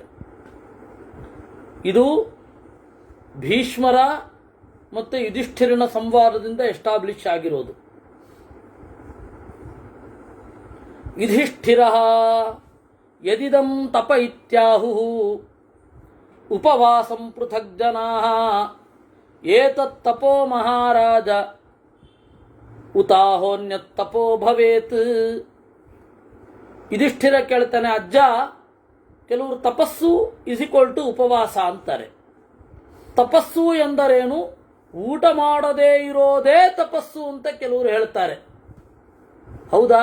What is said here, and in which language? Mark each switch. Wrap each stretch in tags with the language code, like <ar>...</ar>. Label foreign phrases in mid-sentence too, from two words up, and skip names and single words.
<kn>ಇದು ಭೀಷ್ಮರ ಮತ್ತು ಯುಧಿಷ್ಠಿರನ ಸಂವಾದದಿಂದ ಎಸ್ಟಾಬ್ಲಿಷ್ ಆಗಿರೋದು.</kn> <sa>ಯುಧಿಷ್ಠಿರ ಯದಿದಂ ತಪ ಇತ್ಯಾಹು ಉಪವಾಸಂ ಪೃಥಗ್ ಜನಾಃ ಏತತ್ ತಪೋ ಮಹಾರಾಜ ಉತಾಹೋನ್ಯತ್ ತಪೋ ಭವೇತ್.</sa> <kn>ಯುಧಿಷ್ಠಿರ ಕೇಳ್ತಾನೆ, ಅಜ್ಜ, ಕೆಲವರು ತಪಸ್ಸು = ಉಪವಾಸ ಅಂತಾರೆ. ತಪಸ್ಸು ಎಂದರೇನು? ಊಟ ಮಾಡದೇ ಇರೋದೇ ತಪಸ್ಸು ಅಂತ ಕೆಲವರು ಹೇಳ್ತಾರೆ. ಹೌದಾ?</kn>